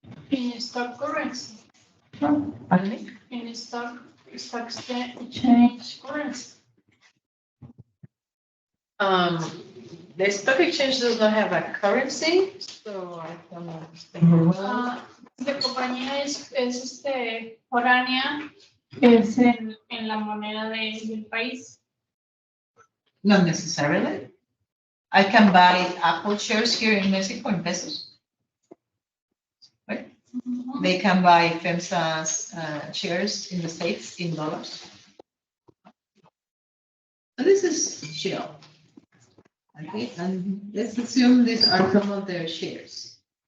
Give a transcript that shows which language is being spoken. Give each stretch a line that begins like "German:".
English: In stock currency, Pardon me? in stock exchange currency. The stock exchange does not have a currency, so I don't understand.
Spanish: La compañía es foránea, es en la moneda del país.
English: Not necessarily. I can buy Apple shares here in Mexico in pesos. Right? They can buy FEMSA's shares in the States in dollars. So this is Shell. Okay, and let's assume these are some of their shares.